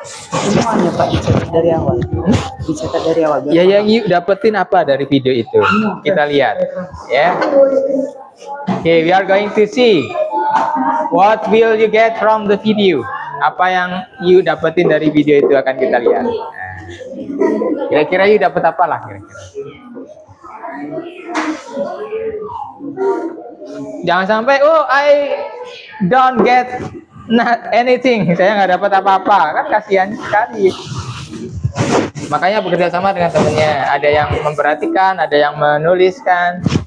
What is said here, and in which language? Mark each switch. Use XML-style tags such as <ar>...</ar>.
<id>Semuanya Pak dicatat dari awal. Dicatat dari awal. Ya, yang yuk dapetin apa dari video itu? Kita lihat, ya.</id> <en>Okay, we are going to see what will you get from the video.</en> <id>Apa yang you dapetin dari video itu akan kita lihat. Nah, kira-kira you dapat apa lah kira-kira? Jangan sampai,</id> <en>oh I don't get not anything.</en> <id>Saya nggak dapat apa-apa, kan kasihan sekali. Makanya bekerja sama dengan temannya. Ada yang memperhatikan, ada yang menuliskan.</id>